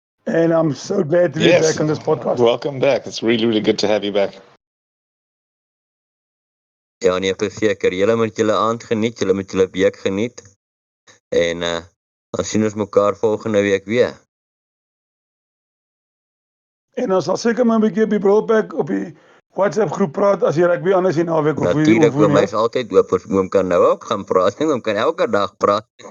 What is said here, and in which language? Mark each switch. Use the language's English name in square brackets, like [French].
[English] And I'm so glad to be back on this podcast. Welcome back. It's really good to have you back. [Afrikaans] Ja, nee, verseker, julle moet julle aand geniet, julle moet julle week geniet. En dan sien ons mekaar volgende week weer. En ons sal seker maar 'n bietjie op die Brulpack op die WhatsApp groep praat as jy rugby anders die naweek of Natuurlijk, oom, hy is altyd oop, oom kan nou ook gaan praat, oom kan elke dag praat.